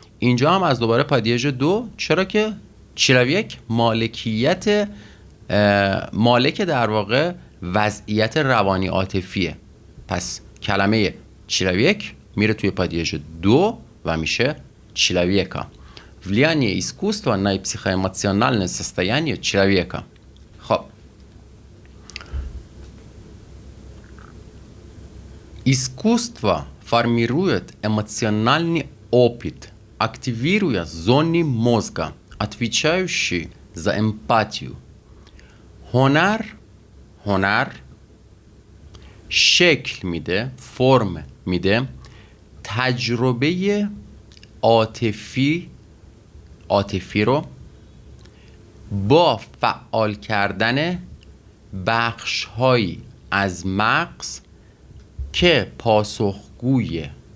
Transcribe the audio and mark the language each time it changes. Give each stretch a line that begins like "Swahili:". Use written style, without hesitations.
Persian: اینجا هم از دوباره پادیژ 2، چرا که چیلویک مالکیت مالک در واقع وضعیت روانی عاطفیه، پس کلمه چیلویک میره توی پادیژ 2 و میشه چیلویکا.
Russian: влияние искусства на психоэмоциональное состояние человека. خب искусство формирует эмоциональный опыт, активируя зоны мозга, отвечающие за эмпатию.
Persian: هنر شکل میده، فرم میده تجربه عاطفی رو با فعال کردن بخش‌هایی از مغز که پاسخگوی